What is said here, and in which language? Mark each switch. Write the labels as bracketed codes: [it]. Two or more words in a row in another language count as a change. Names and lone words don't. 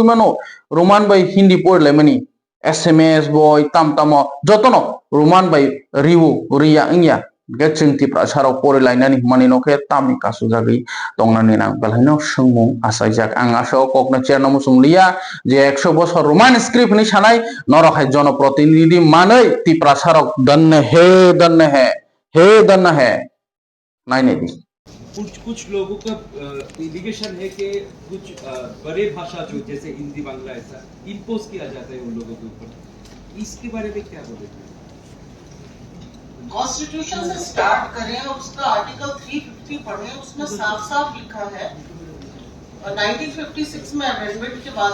[trp] mano Roman bai hindi por lemani SMS boy tam jotono Roman by riwu ria ingya geching ti prasaro pore lainani manino ke tami kasu jagi tongnani nang balhaino sungmung asajak ang aso kokna cherna musung liya je 100 বছর [en] Roman script [trp] ni sanai norokhai জনপ্রতিনিধি manai ti prasaro danne he naine di [hi] कुछ लोगों का इंडिकेशन है कि कुछ बड़े भाषा जो जैसे हिंदी बांग्ला ऐसा इम्पोज किया जाता है उन लोगों के ऊपर इसके बारे में क्या बोलेंगे कॉन्स्टिट्यूशन से स्टार्ट करें और उसका आर्टिकल 350 पढ़ें उसमें साफ लिखा है 1956 में अमेंडमेंट के बाद